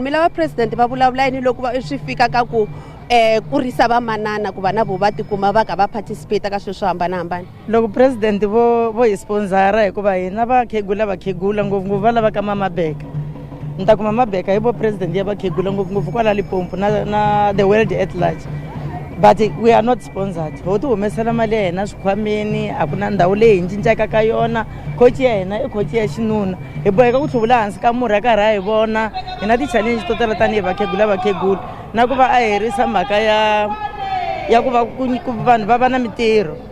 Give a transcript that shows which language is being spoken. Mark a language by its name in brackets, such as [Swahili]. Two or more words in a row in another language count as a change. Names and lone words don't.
[Tsonga] Mi lava president va vulavula yini loko swi fika ka ku kurisa va manana ku va na vo va tikuma va ka va participate ka swilo swo hambanahambana? Loko president vo hi sponsora hikuva hina vakhegula ngopfungopfu va lava ka Mama Beka. Ntakuma Mama Beka hi vo president ya vakhegula ngopfungopfu kwala Limpopo na [English] the world at large, but we are not sponsored. [Tsonga] Ho ti humesela mali ya hina swikhwameni, a ku na ndhawu leyi hi cincaka ka yona. Coach ya hina i coach ya xinuna, hi boheka ku hluvula hansi ka murhi ya karhi hi vona. Hi na ti-challenge to tala tanihi vakhegula na ku va a herisa mhaka ya ku va vanhu va va na mitirho.